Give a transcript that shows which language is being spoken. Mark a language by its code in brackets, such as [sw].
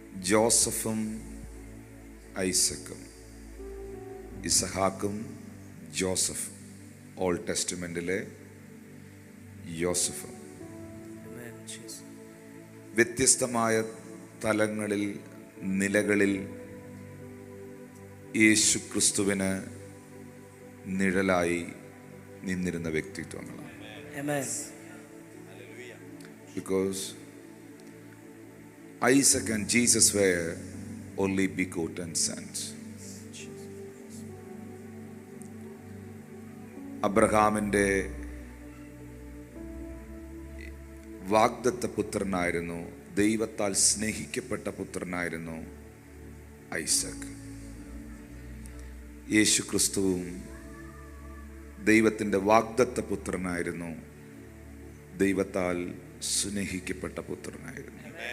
[ml] ജോസഫും ഐസക്കും, ഇസഹാക്കും ജോസഫും, ഓൾഡ് ടെസ്റ്റ്മെന്റിലെ യോസഫും വ്യത്യസ്തമായ തലങ്ങളിൽ, നിലകളിൽ യേശു ക്രിസ്തുവിന് നിഴലായി നിന്നിരുന്ന വ്യക്തിത്വങ്ങളാണ്. [en] Because Isaac and Jesus were only begotten sons. [ml] അബ്രഹാമിൻ്റെ വാഗ്ദത്ത പുത്രനായിരുന്നു, ദൈവത്താൽ സ്നേഹിക്കപ്പെട്ട പുത്രനായിരുന്നു ഐസക്. യേശു ക്രിസ്തുവും ദൈവത്തിൻ്റെ വാഗ്ദത്ത പുത്രനായിരുന്നു, ദൈവത്താൽ സ്നേഹിക്കപ്പെട്ട പുത്രനായിരുന്നു.